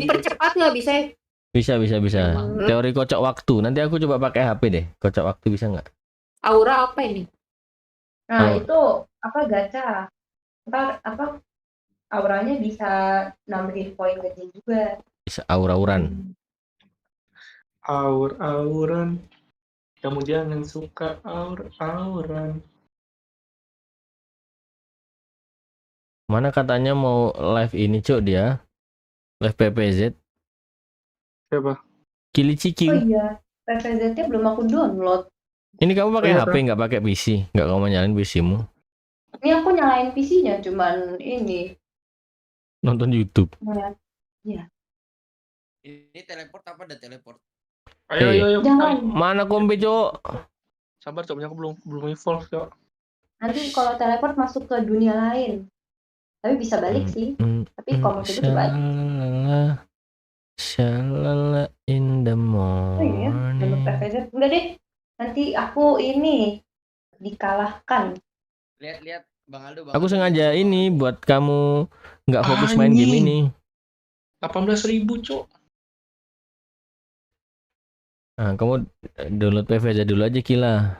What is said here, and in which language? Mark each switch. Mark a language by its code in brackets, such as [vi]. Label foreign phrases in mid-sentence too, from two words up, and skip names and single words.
[id] Dipercepat nggak bisa ya? Bisa. Teori kocok waktu. Nanti aku coba pakai HP deh. Kocok waktu bisa nggak? Aura apa ini? Nah, itu apa gacha. Ntar apa auranya bisa nambahin poin gede juga. Bisa aur-auran. Aur-auran. Kamu jangan suka aur-auran. Mana katanya mau live ini, Cok, dia? Live PPZ. Siapa? Kiliciki. Oh iya, PPZ-nya belum aku download. Ini kamu pakai Iya, HP, nggak pakai PC? Nggak kamu nyalain PC-mu? Ini aku nyalain PC-nya, cuman ini. Nonton YouTube. Iya. Ini teleport apa ada teleport? Ayo. Jangan. Mana kompe, Cok? Sabar, Cok, aku belum evolve, Cok. Nanti kalau teleport masuk ke dunia lain. Tapi bisa balik sih. Tapi kalau itu coba aja. [en] Shalala in the [id] Oh iya, download [en] morning. [id] PPZ. Enggak deh. Nanti aku ini dikalahkan. Lihat Bang Aldo. Aku sengaja ini buat kamu nggak fokus main game ini. 18.000, Cok. Nah, kamu download PVZ dulu aja, Kila.